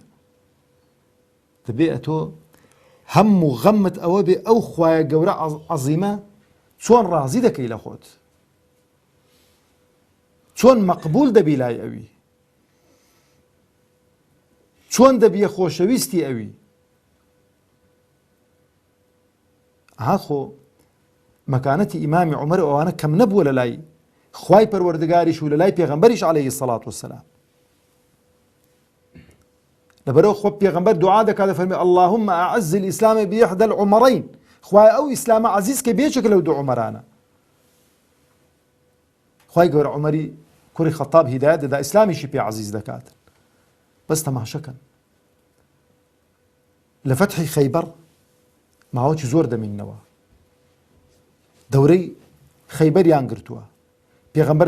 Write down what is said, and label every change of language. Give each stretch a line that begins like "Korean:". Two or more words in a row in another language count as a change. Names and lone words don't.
Central Kurdish: دەبێ ئەتۆ هەموو غەمت ئەوە بێ ئەو خوایە گەورە عەزیمە چۆن ڕازی دەکەی لە خۆت، چۆن مەقبول دەبی لای ئەوی، چۆن دەبیە خۆشەویستی ئەوی. هاخۆ مەکانەتی ئیمامی عومەر ئەوانە کەم نەبووە لە لای خوای پەروەردگاریش و لە لای پێغەمبەریش
Arabic: عەلەیهی سەڵات وەسەلام.
Central Kurdish: لەبەرەوە خۆ پێغەمبەر دوعا دەکات دەفەرمێ
Arabic: اللهم أعز الإسلام بإحدى العمرين
Central Kurdish: خوای ئەو ئیسلامە عەزیز کە بێچێک لەو دوو عومەرانە خوای گەورە عومەری کوڕی خەتاب هیدایەت دەدا ئیسلامیشی پێ عەزیز دەکات بەس تەماشەکەن لە فەتحی خەیبەر ماوەکی زۆر دەمینەوە دەورەی خەیبەریان گرتووە پێغەمبەر